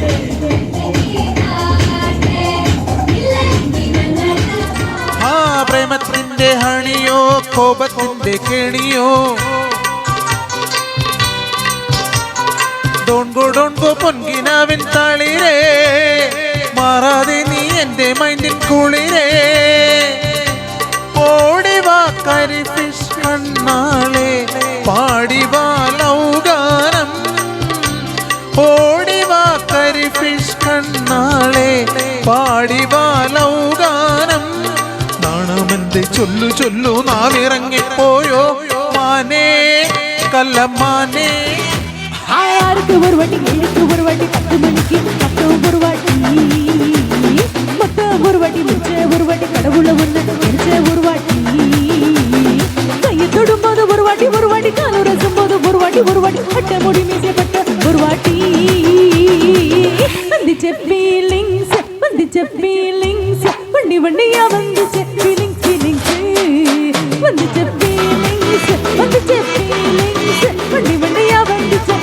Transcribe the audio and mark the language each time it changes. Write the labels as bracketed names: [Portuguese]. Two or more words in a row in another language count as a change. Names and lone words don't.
[Malayalam] ആ പ്രേമത്തിന്റെ ഹണിയോ കോപത്തിന്റെ കെണിയോ ഡോൺഗോ പൊൻകിനാവിൻ തളിരേ മാറാതെ നീ എന്റെ മൈൻഡിൻ കുളിരേ ഓടിവാ കരിഫിഷ് കണ്ണാളെ പാടിവാ ലൗഗാനം ഓടിവാ കരിഫിഷ് കണ്ണാളെ പാടിവാ ലൗഗാനം നാണമെന്റെ ചൊല്ലു ചൊല്ലു നാവിറങ്ങിപ്പോയോ മാനേ കല്ലമാനേ. [Tamil] ஆறுக்கு ஒரு வாட்டி 7க்கு ஒரு வாட்டி 10 மணிக்கு மொத்தம் ஒரு வாட்டி மொத்தம் ஒரு வாட்டி மிச்ச ஒரு வாட்டி கடவுள ஒண்ணு மிச்ச ஒரு வாட்டி கையை தொடும்போது ஒரு வாட்டி காலு ரசும் போது ஒரு வாட்டி அட்டை முடி மீசப்பட்ட ஒரு வாட்டி வந்துச்ச ஃபீலிங்ஸ் வண்டி வண்டியா வந்துச்ச ஃபீலிங்ஸ் வந்துச்ச ஃபீலிங்ஸ் வண்டி வண்டியா வந்துச்ச